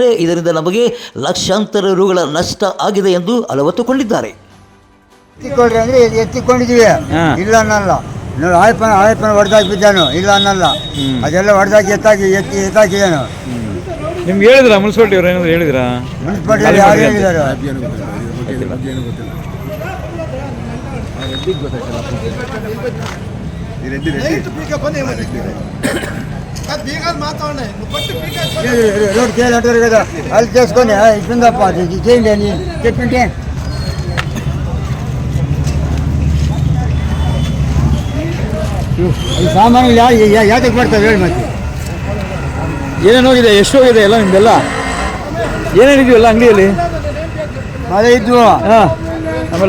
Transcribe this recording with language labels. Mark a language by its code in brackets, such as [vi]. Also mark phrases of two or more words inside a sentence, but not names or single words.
[kn] ಇದರಿಂದ ನಮಗೆ ಲಕ್ಷಾಂತರ ರುಗಳ ನಷ್ಟ ಆಗಿದೆ ಎಂದು ಅಲವತ್ತುಕೊಂಡಿದ್ದಾರೆ. ಎತ್ತಿಕೊಳ್ರಿ ಅಂದರೆ ಎತ್ತಿಕೊಂಡಿದ್ದೀವಿ, ಇಲ್ಲ ಅನ್ನಲ್ಲ. ನೋಡಿ, ಆಯಪ್ಪನ ಹೊಡೆದಾಕಿ ಬಿದ್ದಾನು, ಇಲ್ಲ ಅನ್ನಲ್ಲ. ಅದೆಲ್ಲ ಹೊಡೆದಾಕಿ ಎತ್ತಾಕಿದ್ದಾನು. ನಿಮ್ಗೆ ಹೇಳಿದ್ರ ಮುನ್ಸಿಪಾಲ್ಟಿ ಅವ್ರು ಏನಾದ್ರು ಹೇಳಿದ್ರಾ? ಮುನ್ಸಿಪಾಲ್ಟಿ ಯಾರು ಹೇಳಿದ್ದಾರೆ? [te] రోడ్ కేలు అంటారు కదా, వాళ్ళు చేసుకొని ఇస్తుందప్ప చేయండి అని చెప్పింటే [kn] ಈ ಸಾಮಾನು ಯಾತಕ್ಕೆ ಬರ್ತಾವೆ ಹೇಳಿ. ಮತ್ತೆ ಏನೇನು ಹೋಗಿದೆ? ಎಷ್ಟು ಹೋಗಿದೆ ಎಲ್ಲ ನಿಮ್ದೆಲ್ಲ? ಏನೇನಿದೆಯೋ ಎಲ್ಲ ಅಂಗಡಿಯಲ್ಲಿ? ಮಳೆ ಇದ್ವು, ಆಮೇಲೆ